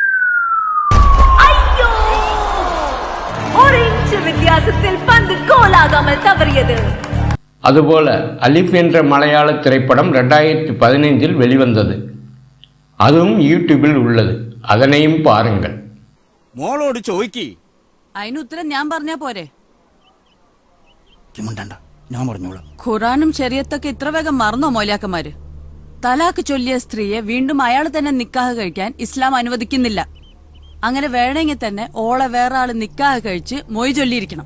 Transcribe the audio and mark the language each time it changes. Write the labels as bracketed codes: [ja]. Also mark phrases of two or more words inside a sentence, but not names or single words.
[ta] ஐயோ! ஒரு இன்ச்சு வித்தியாசத்தில் பந்து கோலாகாமல் தவறியது. அதுபோல அலிஃப் என்ற மலையாள திரைப்படம் 2015 வெளிவந்தது. அதுவும் യൂട്യൂബിൽ உள்ளது. அதனையும் பாருங்கள். [ml] മോളോട് ചോദിക്കി. അതിന് ഉത്തരം ഞാൻ പറഞ്ഞാ പോരെ? കിമുണ്ടണ്ട, ഞാൻ പറഞ്ഞോളാം. ഖുറാനും ശരീഅത്തൊക്കെ ഇത്ര വേഗം മറന്നോ മൗലാക്കന്മാര്? തലാക്ക് ചൊല്ലിയ സ്ത്രീയെ വീണ്ടും അയാൾ തന്നെ നിക്കാഹ് കഴിക്കാൻ ഇസ്ലാം അനുവദിക്കുന്നില്ല. അങ്ങനെ വേണമെങ്കിൽ തന്നെ ഓളെ വേറെ ആള് നിക്കാഹ് കഴിച്ച് മൊയ് ചൊല്ലിയിരിക്കണം.